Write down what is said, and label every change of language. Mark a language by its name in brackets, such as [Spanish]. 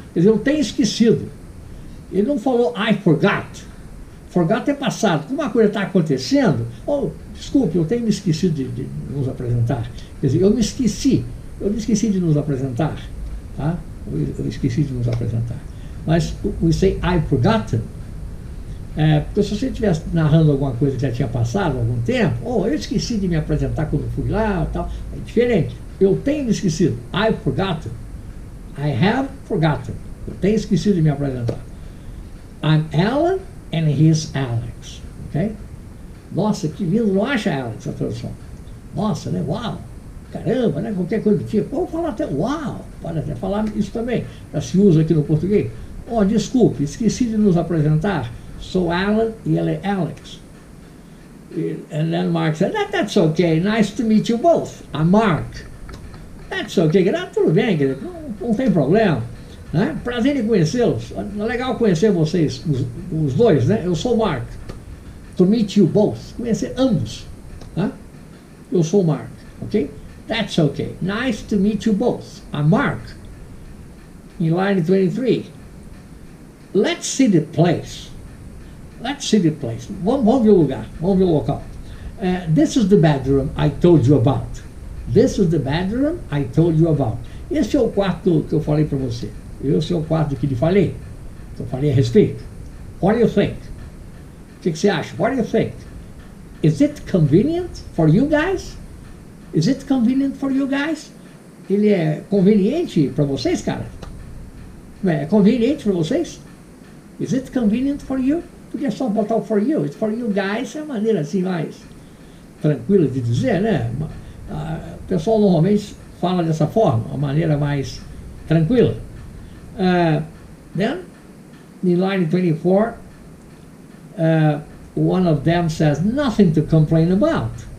[Portuguese] Quer dizer, eu tenho esquecido. Ele não falou [English] I forgot. [Portuguese] Forgot é passado. Como uma coisa está acontecendo, oh, desculpe, eu tenho me esquecido de nos apresentar. Quer dizer, eu me esqueci de nos apresentar. Tá? Eu esqueci de nos apresentar. [English] Mas we say I've forgotten. [Portuguese] Porque se você estivesse narrando alguma coisa que já tinha passado há algum tempo, oh, eu esqueci de me apresentar quando fui lá, tal, é diferente. Eu tenho me esquecido. [English] I've forgotten. I have forgotten. [Portuguese] Eu tenho esquecido de me apresentar. [English] I'm Alan and he's Alex. Ok? [Portuguese] Nossa, que lindo, não acha, Alex, a tradução? Nossa, né? Uau! Caramba, né? Qualquer coisa do tipo. Vamos falar até uau! Pode até falar isso também. Já se usa aqui no português. Oh, desculpe, esqueci de nos apresentar. Sou Alan e ele é Alex. [English] And then Mark said, that's okay. Nice to meet you both. I'm Mark. That's okay. [Portuguese] Tudo bem, querido. Não tem problema. Né? Prazer em conhecê-los. É legal conhecer vocês, os dois, né? Eu sou Mark. [English] To meet you both. [Portuguese] Conhecer ambos. Né? Eu sou Mark. Ok? [English] That's okay. Nice to meet you both. I'm Mark. In line 23. Let's see the place. Let's see the place. [Portuguese] Vamos ver o lugar. Vamos ver o local. [English] This is the bedroom I told you about. This is the bedroom I told you about. [Portuguese] Esse é o quarto que eu falei para você. Esse é o quarto que lhe falei. Que eu falei a respeito. [English] What do you think? [Portuguese] O que você acha? What do you think? [English] Is it convenient for you guys? Is it convenient for you guys? [Portuguese] Ele é conveniente para vocês, cara? É conveniente para vocês? [English] Is it convenient for you? [Portuguese] Podia só botar o for you. [English] It's for you guys [Portuguese] é a maneira assim mais tranquila de dizer, né? O pessoal normalmente fala dessa forma, uma maneira mais tranquila. [English] Then, in line 24, one of them says, nothing to complain about.